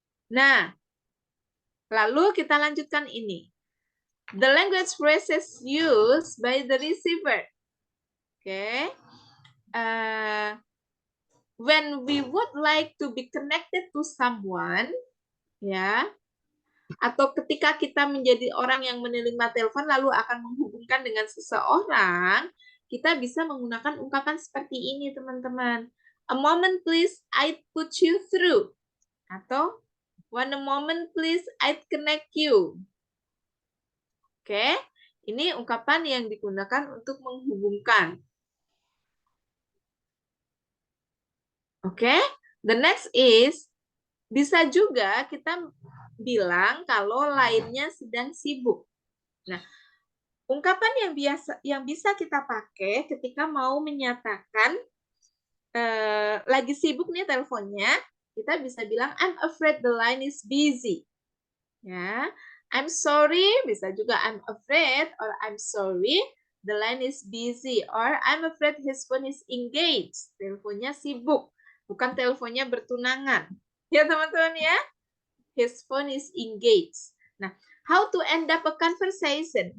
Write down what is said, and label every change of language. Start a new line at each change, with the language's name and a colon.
Indonesian: Nah, lalu kita lanjutkan ini.
English: The language phrases used by the receiver. Okay. When we would like to be connected to someone,
Indonesian: ya, atau ketika kita menjadi orang yang menerima telepon lalu akan menghubungkan dengan seseorang, kita bisa menggunakan ungkapan seperti ini, teman-teman.
English: A moment please, I'd put you through.
Indonesian: Atau
English: one moment please, I'd connect you.
Indonesian: Oke, ini ungkapan yang digunakan untuk menghubungkan. Oke,
English: the next is,
Indonesian: bisa juga kita bilang kalau lainnya sedang sibuk. Nah, ungkapan yang bisa kita pakai ketika mau menyatakan lagi sibuk nih teleponnya, kita bisa bilang
English: I'm afraid the line is busy. Ya, I'm sorry,
Indonesian: bisa juga
English: I'm afraid or I'm sorry the line is busy, or I'm afraid his phone is engaged.
Indonesian: Teleponnya sibuk, bukan teleponnya bertunangan. Ya teman-teman ya,
English: his phone is engaged. Nah, how to end up a conversation?